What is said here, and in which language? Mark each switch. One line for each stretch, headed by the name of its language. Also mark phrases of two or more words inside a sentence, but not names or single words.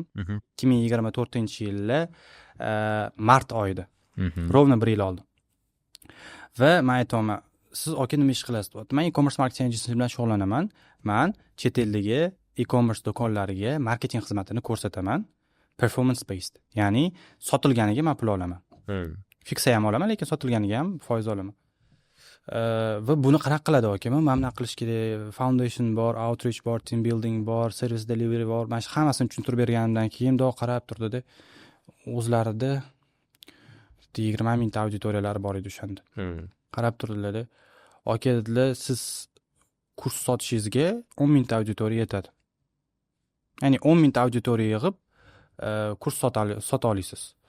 Uzbek: 2024-yilda mart oyida. Rovna 1 yil oldin. Va men aytayman, siz aka nima ish qilasiz? Men
English: e-commerce marketing agency
Uzbek: bilan shug'ullanaman. Men chet eldagi
English: e-commerce
Uzbek: do'konlariga marketing xizmatini ko'rsataman.
English: Performance based.
Uzbek: Ya'ni sotilganiga men pul olaman. Fiksa ham olaman, lekin sotilganiga ham foiz olaman. Va buni qanaqa qiladi aka? Men nima qilish kerak? Foundation bor, outreach bor,
English: team building
Uzbek: bor,
English: service delivery
Uzbek: bor. Men hammasini tushuntirib berganimdan keyin do qarab turdi-da. O'zlarida 20 mingta auditoriyalari bor edi o'shanda. Qarab turdilar-da. Aka dedilar, siz kurs sotishingizga 10 mingta auditoriya yetadi. Ya'ni 10 mingta auditoriya yig'ib kurs sota olasiz.